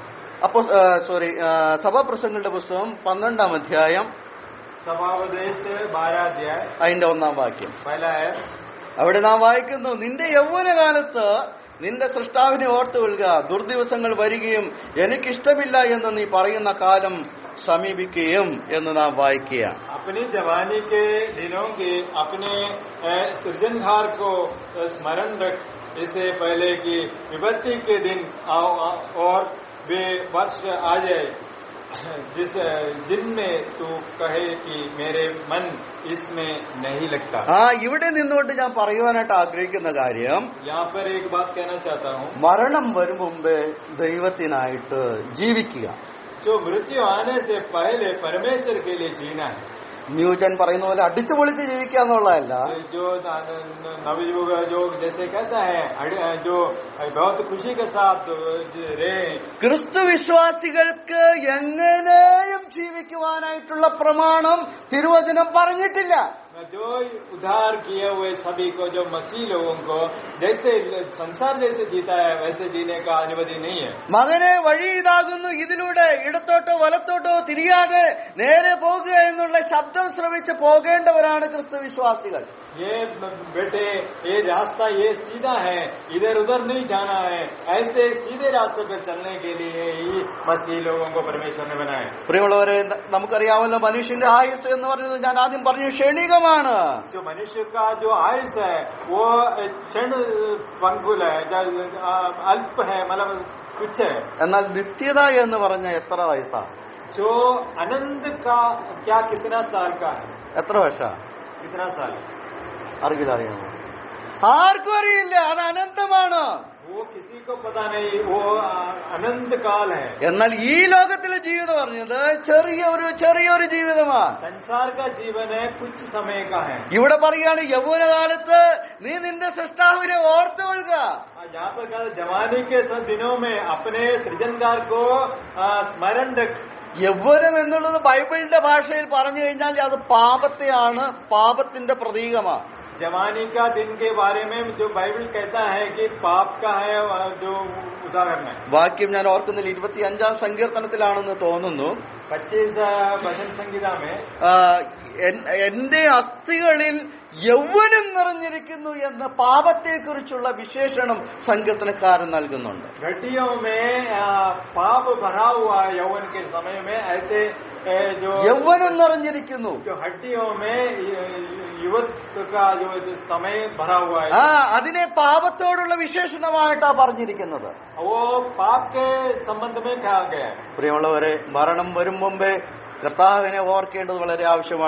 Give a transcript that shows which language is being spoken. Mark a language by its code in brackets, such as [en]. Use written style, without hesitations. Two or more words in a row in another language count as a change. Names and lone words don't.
[ml] അപ്പോ സഭാപ്രസംഗങ്ങളുടെ പുസ്തകം 12-ാം അധ്യായം [hi] सभाोपदेश 12 अध्याय [ml] അതിന്റെ 1-ാം വാക്യം. [hi] पहला है, [ml] അവിടെ നാം വായിക്കുന്നു, നിന്റെ യൗവനകാലത്ത് നിന്റെ സൃഷ്ടാവിനെ ഓർത്തുകൊള്ളുക, ദുർദിവസങ്ങൾ വരികയും എനിക്കിഷ്ടമില്ല എന്ന് നീ പറയുന്ന കാലം സമീപിക്കുകയും എന്ന് നാം വായിക്കുകയാണ്. [hi] अपनी जवानी के दिनों के अपने सृजनहार को स्मरण रख, इससे पहले कि विपत्ति के दिन और वे वर्ष आ जाए जिनमें तू कहे कि मेरे मन इसमें नहीं लगता। [ml] ഇവിടെ നിന്നുകൊണ്ട് ഞാൻ പറയുവാനായിട്ട് ആഗ്രഹിക്കുന്ന കാര്യം, [hi] यहाँ पर एक बात कहना चाहता हूँ, [ml] മരണം വരും മുമ്പേ ദൈവത്തിനായിട്ട് ജീവിക്കുക. [hi] जो मृत्यु आने से पहले परमेश्वर के लिए जीना है। [ml] ന്യൂജൻ പറയുന്ന പോലെ അടിച്ചു പൊളിച്ച് ജീവിക്കുക എന്നുള്ളതല്ല. [hi] जो नवयुग जो जैसे कहता है जो बहुत खुशी के साथ रहे, [ml] ക്രിസ്തു വിശ്വാസികൾക്ക് എങ്ങനെയും ജീവിക്കുവാനായിട്ടുള്ള പ്രമാണം തിരുവചനം പറഞ്ഞിട്ടില്ല. [hi] जो उद्धार किए हुए सभी को, जो मसीह लोगों को जैसे संसार जैसे जीता है वैसे जीने का अनुमति नहीं है। [ml] മകനെ വഴി ഇതാകുന്നു, ഇതിലൂടെ ഇടത്തോട്ടോ വലത്തോട്ടോ തിരിയാതെ നേരെ പോകുക എന്നുള്ള ശബ്ദം ശ്രവിച്ച് പോകേണ്ടവരാണ് ക്രിസ്തു വിശ്വാസികൾ. [hi] ये बेटे ये रास्ता ये सीधा है, इधर उधर नहीं जाना है, ऐसे सीधे रास्ते पर चलने के लिए ही मसीह लोगों को परमेश्वर ने बनाया। [ml] പ്രിയമുള്ളവരെ, നമുക്കറിയാമല്ലോ, മനുഷ്യന്റെ ആയുസ് എന്ന് പറയുന്നത് ഞാൻ ആദ്യം പറഞ്ഞു ക്ഷണികമാണ്. [hi] जो मनुष्य का जो आयुष है वो क्षण पंगुल है, अल्प है, मतलब कुछ है। [ml] എന്നാൽ നിത്യത എന്ന് പറഞ്ഞ എത്ര വയസ്സാ? [hi] जो अनंत का क्या कितना साल का है? [ml] എത്ര വർഷാ? [hi] कितना साल? [ml] അറിയാമോ? ആർക്കും അറിയില്ല. അത് അനന്തമാണ്. [hi] वो किसी को पता नहीं, वो अनंत काल है। [ml] എന്നാൽ ഈ ലോകത്തിലെ ജീവിതം പറഞ്ഞത് ചെറിയൊരു ജീവിതമാണ്. [hi] संसार का जीवन है, कुछ समय का है। [ml] ഇവിടെ പറയാണ്, യൗവനകാലത്ത് നീ നിന്റെ സൃഷ്ടാവിനെ ഓർത്തുകൊള്ളുക. [hi] यहाँ पर कहा जवानी के दिनों में अपने सृजनकार को स्मरण रख। [ml] യൗവനം എന്നുള്ളത് ബൈബിളിന്റെ ഭാഷയിൽ പറഞ്ഞു കഴിഞ്ഞാൽ അത് പാപത്തെയാണ്, പാപത്തിന്റെ പ്രതീകമാണ്. [hi] जवानी का दिन के बारे में जो बाइबल कहता है कि पाप का है, जो उदाहरण है। [ml] വാക്യം ഞാൻ ഓർക്കുന്നില്ല, 25-ാം സങ്കീർത്തനത്തിലാണെന്ന് തോന്നുന്നു. [hi] 25 भजन संहिता में [ml] എന്റെ അസ്ഥികളിൽ യൗവനം നിറഞ്ഞിരിക്കുന്നു എന്ന് പാപത്തെക്കുറിച്ചുള്ള വിശേഷണം സങ്കീർത്തനക്കാരൻ നൽകുന്നുണ്ട്. [hi] घटियों में पाप भरा हुआ यौवन के समय में ऐसे जो [ml] യൗവനം നിറഞ്ഞിരിക്കുന്നു, [hi] जो हड्डियों में युवक का जो समय भरा हुआ है, [ml] അതിനെ പാപത്തോടുള്ള വിശേഷണമായിട്ടാ പറഞ്ഞിരിക്കുന്നത്. [hi] वो पाप के संबंध में कहा गया है। [ml] പ്രിയമുള്ളവരെ, മരണം വരും മുമ്പേ കർത്താവിനെ ഓർക്കേണ്ടത് വളരെ ആവശ്യമാണ്.